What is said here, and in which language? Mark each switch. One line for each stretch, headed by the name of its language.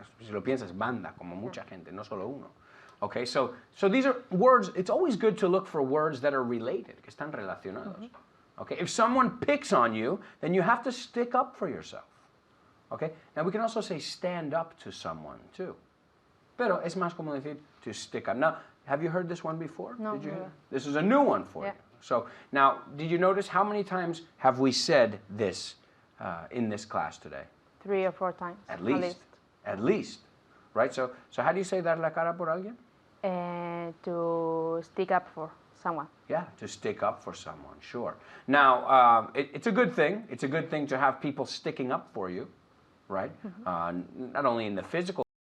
Spanish: Si lo piensas, banda, como mucha gente, no solo uno.
English: Okay, so these are words, it's always good to look for words that are related, que están relacionados. Okay, if someone picks on you, then you have to stick up for yourself. Okay, now we can also say stand up to someone too.
Spanish: Pero es más como decir to stick up.
English: Now, have you heard this one before? No, Did you? never. This is a new one for Yeah. you. So now, did you notice how many times have we said this in this class today? 3 or 4 times. At least. At least. Right? So how do you say dar la cara por alguien? To stick up for someone. Yeah, to stick up for someone, sure. Now, it's a good thing. It's a good thing to have people sticking up for you, right? Not only in the physical